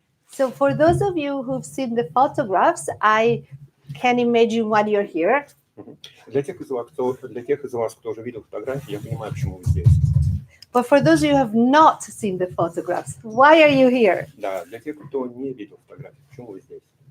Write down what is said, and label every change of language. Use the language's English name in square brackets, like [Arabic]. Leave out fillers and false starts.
[English] So for those of you who've seen the photographs, I can imagine why you're here. [Russian] Для тех из вас, кто уже видел фотографии, я понимаю, почему вы здесь. [English] But for those of you who have not seen the photographs, why are you here? [Russian] Да, для тех, кто не видел фотографии, почему вы здесь?